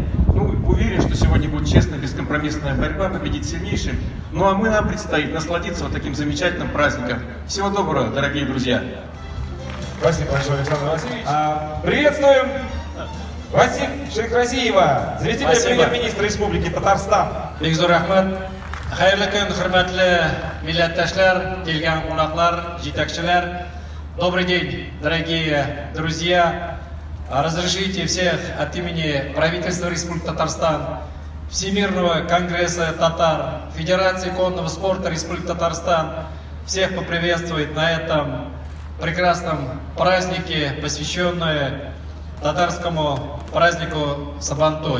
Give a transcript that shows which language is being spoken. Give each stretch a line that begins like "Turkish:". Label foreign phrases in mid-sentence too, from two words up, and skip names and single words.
Russian: Уверен, что сегодня будет честная, бескомпромиссная борьба, победить сильнейшим. Нам предстоит насладиться вот таким замечательным праздником. Всего доброго, дорогие друзья. Спасибо большое, Александр Васильевич. Приветствуем Васим Шейхразиева, заместитель премьер-министра Республики Татарстан. Бекзор Ахмад.
Tatar: Хайрлы күн, хөрмәтле милләттәшләр, килгән кунаклар, җитәкчеләр.
Russian: Добрый день, дорогие друзья. Разрешите всех от имени правительства Республики Татарстан, Всемирного конгресса татар, Федерации конного спорта Республики Татарстан всех поприветствовать на этом прекрасном празднике, посвященном татарскому празднику Сабантуй.